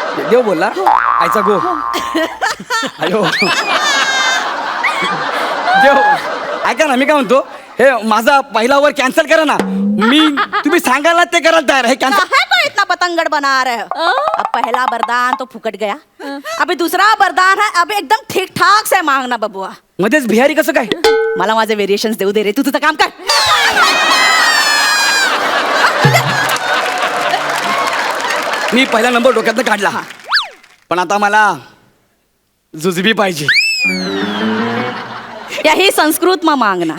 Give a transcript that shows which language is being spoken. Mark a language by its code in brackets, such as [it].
[mr] देव बोलला आईचा गो. अयो देव, ऐका ना, मी काय म्हणतो, हे माझा पहिला वर कॅन्सल करा ना. तुम्ही सांगाल ना ते करायला तयार आहे. कॅन्सल. [hi] इतना पतंगड़ बना रहे हो. अब पहला वरदान तो फुकट गया, अभी दूसरा वरदान है, अभी एकदम ठीक ठाक से मांगना बबुआ. [mr] मध्येच बिहारी कसं काय? मला माझे व्हेरिएशन्स देऊ दे रे, तू तुझं काम कर. मी पहिला नंबर डोक्यातनं काढला, पण आता मला जुजबी पाहिजे. [hi] यही संस्कृत में मांगना.